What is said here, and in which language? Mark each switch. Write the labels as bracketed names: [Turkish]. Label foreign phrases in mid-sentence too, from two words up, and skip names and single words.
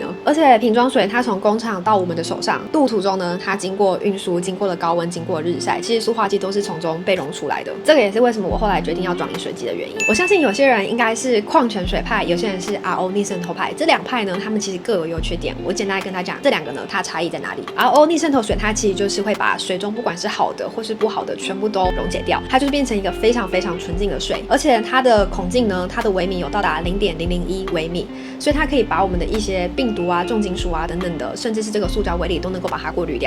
[Chinese] 而且瓶裝水它從工廠到我們的手上，路途中呢，它經過運輸，經過了高溫，經過了日曬，其實塑化劑都是從中被溶出來的。這個也是為什麼我後來決定要裝飲水機的原因。我相信有些人應該是礦泉水派，有些人是 RO 逆滲透派。這2派呢，他們其實各有優缺點。我簡單跟他講這2 個呢，它差異在哪裡？RO 逆滲透水它其實就是會把水中不管是好的或是不好的全部都溶解掉，它就是變成一個非常非常純淨的水，而且它的孔径呢，它的微米有到達0.001微米，所以它可以把我們的一些病毒啊、重金属啊等等的，甚至是這個塑膠微粒都能夠把它過濾掉。